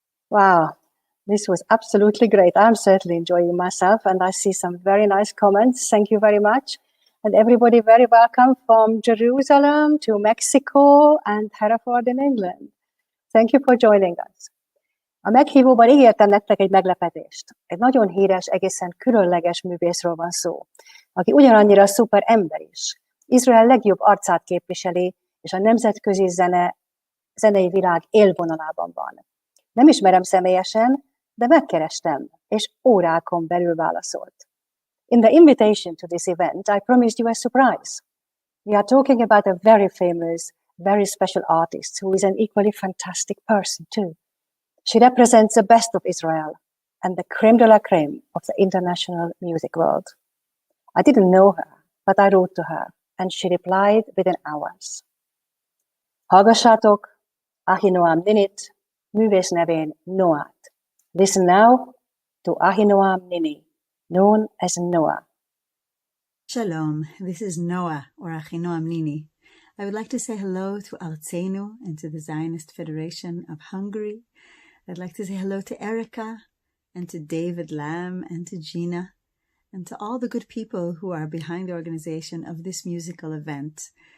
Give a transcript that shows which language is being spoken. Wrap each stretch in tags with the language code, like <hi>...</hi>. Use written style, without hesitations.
<en>Wow, this was absolutely great. I'm certainly enjoying myself, and I see some very nice comments. Thank you very much. And everybody very welcome from Jerusalem to Mexico and Hereford in England. Thank you for joining us.</en> <hu>A meghívóban ígértem nektek egy meglepetést. Egy nagyon híres, egészen különleges művészről van szó, aki ugyanannyira szuper ember is. Izrael legjobb arcát képviseli, és a nemzetközi zenei világ élvonalában van. Nem ismerem személyesen, de megkerestem, és órákon belül válaszolt.</hu> <en>In the invitation to this event, I promised you a surprise. We are talking about a very famous, very special artist who is an equally fantastic person too. She represents the best of Israel and the crème de la crème of the international music world. I didn't know her, but I wrote to her, and she replied within hours.</en> <hu>Hallgassátok Ahinoam Ninit, művész nevén Noát.</hu> <en>Listen now to Ahinoam Nini, known as Noah. Shalom, this is Noah, or Ahinoam Nini. I would like to say hello to Artseinu and to the Zionist Federation of Hungary. I'd like to say hello to Erica and to David Lamb and to Gina and to all the good people who are behind the organization of this musical event.</en>